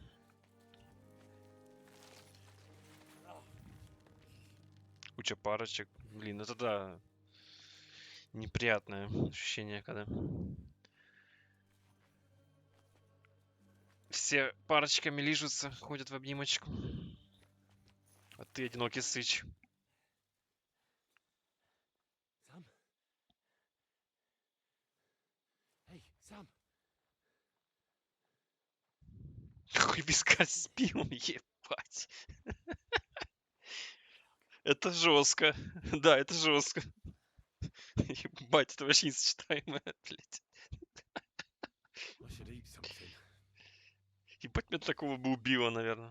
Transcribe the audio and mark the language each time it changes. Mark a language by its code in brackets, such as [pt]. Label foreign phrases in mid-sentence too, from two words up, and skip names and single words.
[ru] Куча парочек. Блин, это да. Неприятное ощущение, когда все парочками лижутся, ходят в обнимочку. А ты одинокий сыч. [en] Sam? Hey, Sam. [ru] Какой вискарь с пивом, ебать. Это жестко. Да, это жестко. Ебать, это вообще несочетаемое, блядь. Ебать, меня такого бы убило, наверное.